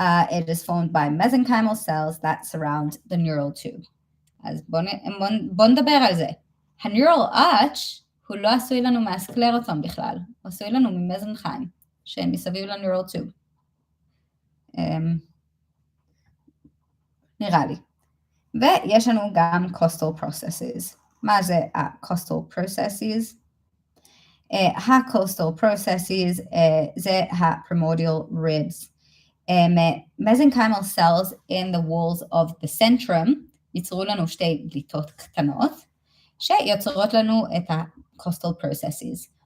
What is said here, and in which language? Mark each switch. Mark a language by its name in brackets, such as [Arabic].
[English] It is formed by mesenchymal cells that surround the neural tube. [Hebrew] אז בוא נדבר על זה. ה-neural arch הוא לא עשוי לנו מהסקלרוטום בכלל, הוא עשוי לנו ממזנכיים, שהם מסביב ל-neural tube. נראה לי. ויש לנו גם costal processes. מה זה ה-costal processes? ה-costal processes זה ה-primordial ribs. [English] Mesenchymal cells in the walls of the centrum [Hebrew] ייצרו לנו שתי בליטות קטנות, שיוצרות לנו את ה-costal processes.